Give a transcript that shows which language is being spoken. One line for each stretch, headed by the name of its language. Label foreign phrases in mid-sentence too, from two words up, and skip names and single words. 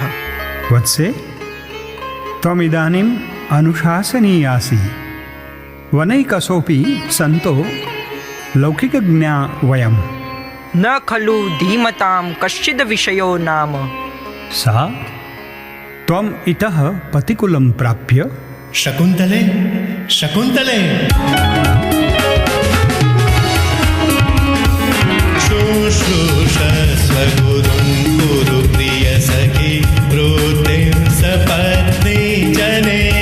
Sanskrit: વત્સે ત્વમિદાનીમ અનુશાસનીયાસી વનૈકસોપી સંતો લૌકિકજ્ઞા વયમ. ન ખલુ ધીમતામ કશ્ચિદ વિષયો નામ. સા ત્વમ ઇતઃ પતિકુલમ પ્રાપ્ય. शकुन्तले शकुन्तले शुश्रूषस्व गुरुं कुरु प्रिय सखी वृत्तिं सपत्नी जने